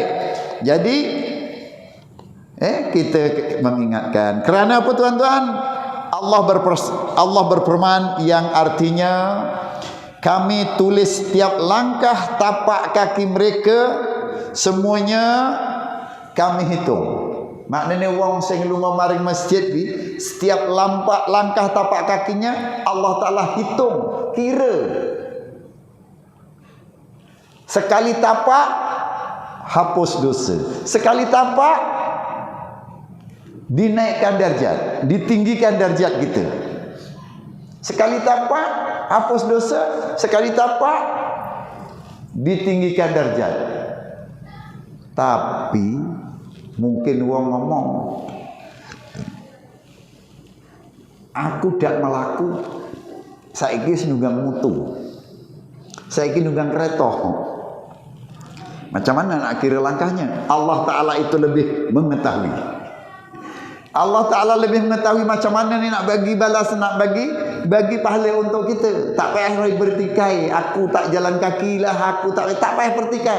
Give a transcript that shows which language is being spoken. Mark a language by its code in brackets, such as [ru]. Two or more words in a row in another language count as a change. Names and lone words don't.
[ms] Jadi kita mengingatkan. Kerana apa tuan-tuan? Allah berfirman yang artinya, kami tulis setiap langkah tapak kaki mereka, semuanya kami hitung. Maknanya [jv] wong sing lunga maring masjid [ms] ni, setiap langkah tapak kakinya Allah Ta'ala hitung, kira. Sekali tapak hapus dosa, sekali tapak dinaikkan darjat, ditinggikan darjat kita. Sekali tapak hapus dosa, sekali tapak ditinggikan darjat. [jv] Tapi mungkin wong ngomong, aku dak melaku, saiki nunggang mutu, saiki nunggang kereta. [ms] Macam mana nak kira langkahnya? Allah Ta'ala itu lebih mengetahui. Allah Ta'ala lebih mengetahui macam mana ni nak bagi balas, nak bagi pahala untuk kita. Tak payah bertikai, aku tak jalan kaki lah, aku tak payah bertikai.